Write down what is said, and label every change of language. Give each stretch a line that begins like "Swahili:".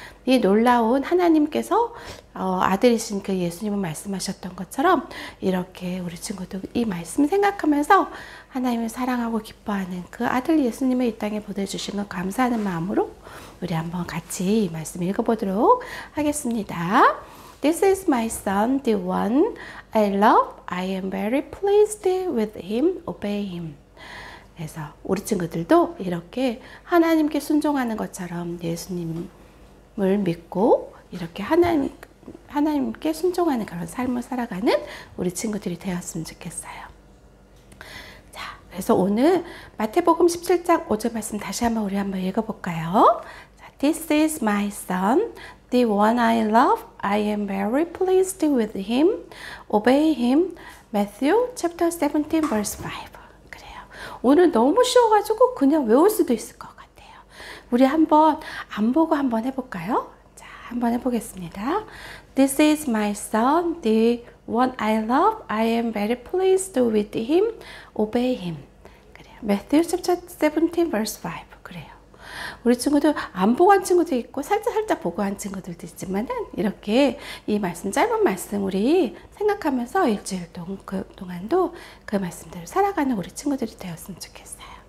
Korean: 이 놀라운 하나님께서 아들이신 그 예수님을 말씀하셨던 것처럼 이렇게 우리 친구도 이 말씀 생각하면서 하나님을 사랑하고 기뻐하는 그 아들 예수님을 이 땅에 보내주신 것 감사하는 마음으로 우리 한번 같이 이 말씀 읽어보도록 하겠습니다.
English: This is my son, the one I love. I am very pleased with him. Obey him.
Korean: 그래서 우리 친구들도 이렇게 하나님께 순종하는 것처럼 예수님을 믿고 이렇게 하나님께 순종하는 그런 삶을 살아가는 우리 친구들이 되었으면 좋겠어요. 자, 그래서 오늘 마태복음 17장 5절 말씀 다시 한번 읽어볼까요?
English: 자, This is my son, the one I love. I am very pleased with him. Obey him. Matthew chapter 17 verse 5.
Korean: 그래요. 오늘 너무 쉬워가지고 그냥 외울 수도 있을 것 같아요. 우리 한번 안 보고 한번 해볼까요? 자, 한번 해보겠습니다.
English: This is my son, the one I love. I am very pleased with him. Obey him.
Korean: 그래요.
English: Matthew chapter 17 verse 5. 그래요.
Korean: 우리 친구들 안 보고 한 친구도 있고 살짝 보고 한 친구들도 있지만은 이렇게 이 말씀, 짧은 말씀 우리 생각하면서 일주일 동안도 그 말씀대로 살아가는 우리 친구들이 되었으면 좋겠어요.